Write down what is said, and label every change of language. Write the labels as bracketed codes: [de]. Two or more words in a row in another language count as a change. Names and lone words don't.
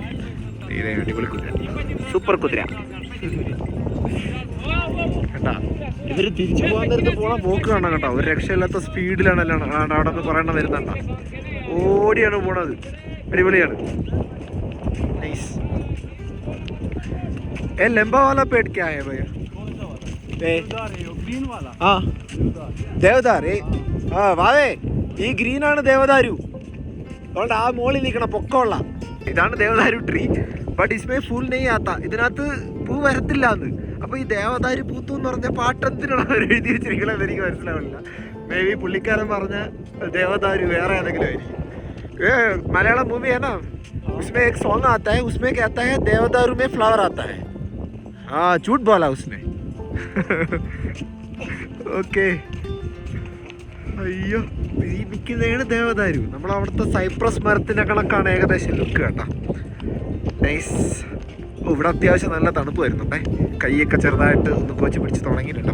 [ml] ഇതേ അടിപൊളി കുതിര, സൂപ്പർ കുതിര കേട്ടാ. ഇവർ തിരിച്ചു പോകാൻ നേരത്തെ പോകണം പോക്ക് കാണാം കേട്ടോ. ഒരു രക്ഷയില്ലാത്ത സ്പീഡിലാണല്ലോ അവിടെ നിന്ന് പറയണ വരുന്നുണ്ട. ഓടിയാണ് പോണത്, അടിപൊളിയാണ്. നൈസ്. [hi] लंबा वाला पेड़ क्या है भैया? ग्रीन वाला. हाँ देवदार. [ml] വാവേ ഈ ഗ്രീനാണ് ദേവദാരു. അതുകൊണ്ട് ആ മോളിൽ നിൽക്കണം പൊക്കമുള്ള ഇതാണ് ദേവദാരു ട്രീ. ബട്ട് [hi] इसमें फूल नहीं आता, [ml] ഇതിനകത്ത് പൂ വരത്തില്ല എന്ന്. അപ്പോൾ ഈ ദേവദാരു പൂത്തു എന്ന് പറഞ്ഞ പാട്ടത്തിനാണ് അവർ എഴുതി വെച്ചിരിക്കണത്, എനിക്ക് മനസ്സിലാവില്ല. മേ ബി പുള്ളിക്കാരൻ പറഞ്ഞ ദേവദാരു വേറെ ഏതെങ്കിലും ആയിരിക്കും. [hi] മലയാളം മൂവി है ना, उसमें एक सॉन्ग आता है, उसमें कहता है देवदारू में फ्लावर आता है. हाँ झूठ बोला उसने. [ml] ഓക്കെ. അയ്യോ, ഈ നിൽക്കുന്നതാണ് ദേവദാരു. നമ്മളവിടുത്തെ സൈപ്രസ് മരത്തിൻ്റെ കണക്കാണ് ഏകദേശം ലുക്ക് കേട്ടോ. നൈസ്. ഇവിടെ അത്യാവശ്യം നല്ല തണുപ്പ് വരുന്നുണ്ടേ. കൈയൊക്കെ ചെറുതായിട്ട് ഒന്ന് കോച്ച് പിടിച്ച് തുടങ്ങിയിട്ടുണ്ട്.